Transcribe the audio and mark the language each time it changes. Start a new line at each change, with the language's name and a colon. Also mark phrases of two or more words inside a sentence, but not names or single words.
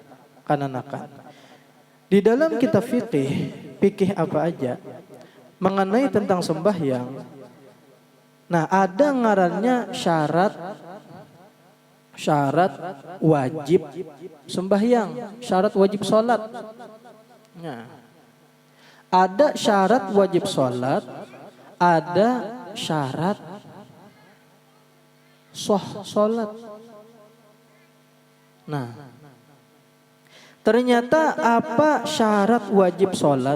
Indonesian: Di dalam kitab fikih apa aja mengenai tentang sembahyang. Nah, ada ngarannya syarat wajib sembahyang, syarat wajib sholat. Nah, ada syarat wajib sholat, ada syarat sholat. Nah, ternyata apa syarat wajib sholat?